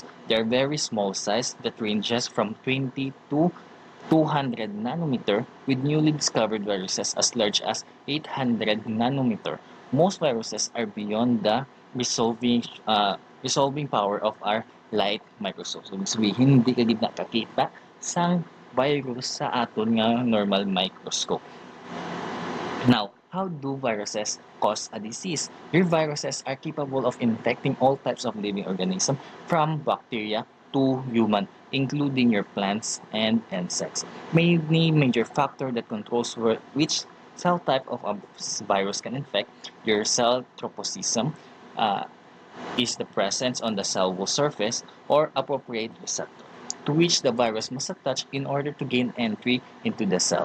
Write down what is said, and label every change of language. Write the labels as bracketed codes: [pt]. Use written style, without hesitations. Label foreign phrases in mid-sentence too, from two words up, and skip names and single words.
[en] They are very small size that ranges from 20 to 200 nanometer with newly discovered viruses as large as 800 nanometer. Most viruses are beyond the resolving power of our light microscope. So, [tl] ibig sabihin, [hil] hindi ka gid nakakita sang virus sa aton nga [en] normal microscope. Now, how do viruses cause a disease? Your viruses are capable of infecting all types of living organisms from bacteria to human, including your plants and insects. Many major factor that controls which cell type of a virus can infect your cell tropism, uh, is the presence on the cell wall surface or appropriate receptor to which the virus must attach in order to gain entry into the cell.